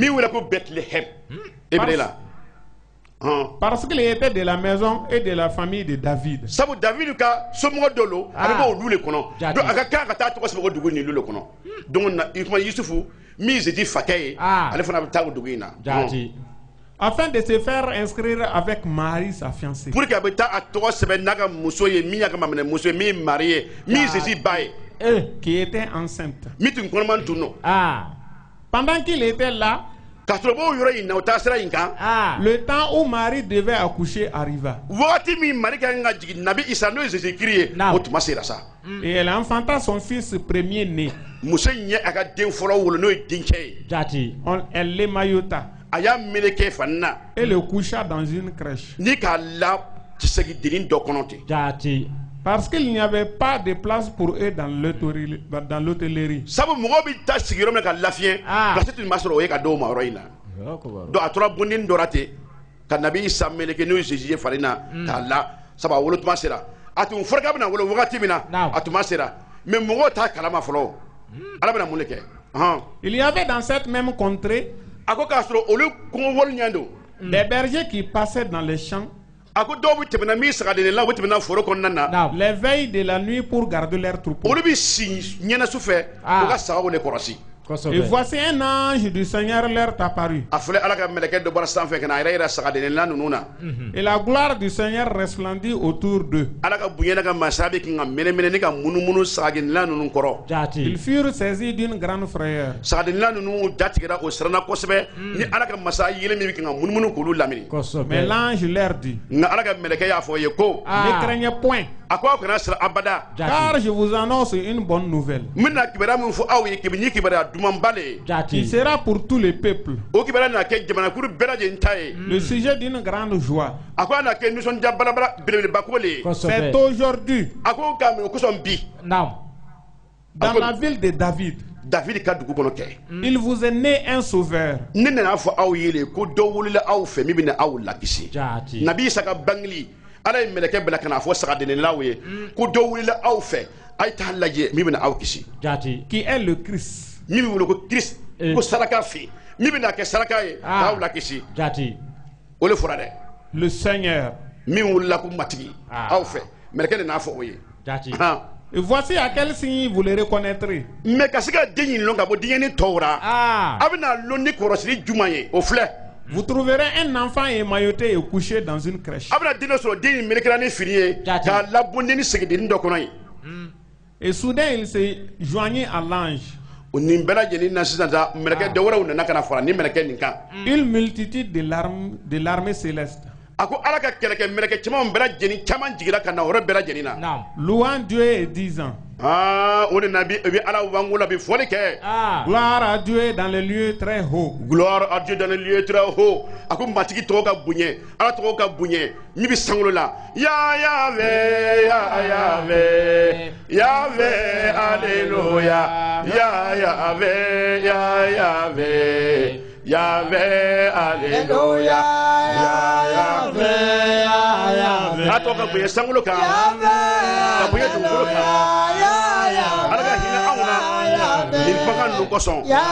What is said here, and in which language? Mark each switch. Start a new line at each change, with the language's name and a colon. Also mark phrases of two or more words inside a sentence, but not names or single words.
Bambara: min wele ko Bethléem Hébreu la
French: Parce qu'il était de la maison et de la famille de David.
Bambara: sabu David ka somɔgɔ dɔ lo a bɛ bɔ olu le kɔnɔ donc a ka kan ka taa tɔgɔ sɛbɛn o dugu nin le kɔnɔ donc na i kuma Yusufu min zeti fakɛ ye ale fana bɛ taa o dugu in na
French: Afin de se faire inscrire avec Marie, sa fiancée. pour que
Bambara: a bɛ taa a tɔgɔ sɛbɛn n'a ka muso ye min y'a ka maminɛ muso ye min mari ye min zeti ba ye
French: Qui était enceinte.
Bambara: min tun kɔnɔman tun don
French: Pendant qu'il était là,
Bambara: ka sɔrɔ b'o yɔrɔ in na o taa sira in kan
French: le temps où Marie devait accoucher arriva.
Bambara: wagati min mari ka kan ka jigin nabi Isa n'o ye Jésus Christ ye o tuma sera sa
French: Et elle enfanta son fils premier-né.
Bambara: muso in ye a ka den fɔlɔ wolo n'o ye denkɛ ye
French: Elle l'émaillota
Bambara: a y'a meleke fani na
French: et le coucha dans une crèche.
Bambara: ni k'a la segidennin dɔ kɔnɔ ten
French: Parce qu'il n'y avait pas de place pour eux dans l'hôtellerie.
Bambara: sabu mɔgɔw bɛ taa sigi yɔrɔ min na ka lafiɲɛ place tun b'a sɔrɔ o ye ka d'o ma yɔrɔ in na donc a tora bondenni dɔ la ten ka nabi Isa meleke n'o ye Jésus ye fari na k'a la sabu a wolotuma sera a tun fɔra k'a bɛna wolo wagati min na a tuma sera mais mɔgɔw t'a kalama fɔlɔ Ala bɛna mun de kɛ
French: Il y avait dans cette même contrée
Bambara: a ko k'a sɔrɔ olu kɔngɔ wari ɲɛ don
French: des bergers qui passaient dans les champs
Bambara: a ko dɔw bɛ tɛmɛna min sagadennen la u bɛ tɛmɛna foro kɔnɔna na
French: les veilles de la nuit pour garder leur troupeau.
Bambara: olu bɛ si ɲɛna su fɛ u ka sagaw de kɔlɔsi
French: Et voici un ange du Seigneur leur apparut.
Bambara: a filɛ Ala ka mɛlɛkɛ dɔ bɔra sanfɛ ka na a yɛrɛ yira sagadennen la ninnu na
French: Et la gloire du Seigneur resplendit autour d'eux.
Bambara: Ala ka bonya n'a ka masaya bɛ kan ka mɛnɛmɛnɛ ni ka munumunu sagadennen la ninnu kɔrɔ
French: Ils furent saisis d'une grande frayeur.
Bambara: sagadennen la ninnu datigɛra o siranna kosɛbɛ ni Ala ka masaya yelen min bɛ kan ka munumunu k'olu lamini
French: Mais l'ange leur dit,
Bambara: nka Ala ka mɛlɛkɛ y'a fɔ o ye ko
French: ne craignez point,
Bambara: a ko aw kana siran abada
French: car je vous annonce une bonne nouvelle.
Bambara: n bɛna kibaruya min fɔ aw ye kibaruya dumanba le ye
French: Qui sera pour tous les peuples
Bambara: o kibaruya na kɛ jamanakuru bɛɛ lajɛlen ta ye
French: le sujet d'une grande joie.
Bambara: a ko a na kɛ nisɔndiya balabala belebeleba ko le ye
French: C'est aujourd'hui
Bambara: a ko k'a minɛ o kosɔn bi
French: dans la ville de David.
Bambara: David ka dugu kɔnɔ kɛ
French: Il vous est né un sauveur.
Bambara: ne nana fɔ aw ye le ko dɔ wulila aw fɛ min bɛna aw lakisi nabi Isa ka bangeli Ala ye mɛlɛkɛ bila ka na fɔ sagadennilaw ye ko dɔ wulila aw fɛ a ye taa lajɛ min bɛna aw kisi
French: Qui est le Christ.
Bambara: min bɛ wele ko Christ ko saraka fɛ min bɛna kɛ saraka ye k'aw lakisi o le fɔra dɛ
French: Le Seigneur.
Bambara: min wulila ko matigi aw fɛ mɛlɛkɛ nana fɔ o ye
French: Et voici à quel signe vous le reconnaîtrez.
Bambara: mais ka se ka den ɲini lɔn ka bɔ denkɛnin tɔw la a bɛna lɔn ni kɔrɔsili juman ye o filɛ
French: Vous trouverez un enfant émailloté et couché dans une crèche.
Bambara: a bɛna den dɔ sɔrɔ den in melekera ni fini ye k'a labonde ni segidennin dɔ kɔnɔ ye
French: Et soudain il se joignit à l'ange.
Bambara: o nin bɛɛ lajɛlen na sisan sa mɛlɛkɛ dɔ wɛrɛw nana ka na fara ni mɛlɛkɛ nin kan
French: Une multitude de l'armée céleste.
Bambara: a ko Ala ka kɛlɛkɛ mɛlɛkɛ caman bɛɛ lajɛlen caman jigira ka na o yɔrɔ bɛɛ lajɛlen na
French: Louant Dieu et disant,
Bambara: o de na bi o bɛ Ala wanko la bi fɔli kɛ
French: gloire à Dieu dans les lieux très hauts. gloire à Dieu dans les lieux très hauts
Bambara: a ko matigi tɔgɔ ka bonya Ala tɔgɔ ka bonya min bɛ sankolo la Yahweh Yahweh Yahweh alléluia Yahweh Yahweh Yahweh alléluia Yahweh Ala tɔgɔ ka bonya sankolo kan ka bonya dugukolo kan Ala ka hinɛ anw na nin bagan ninnu kosɔn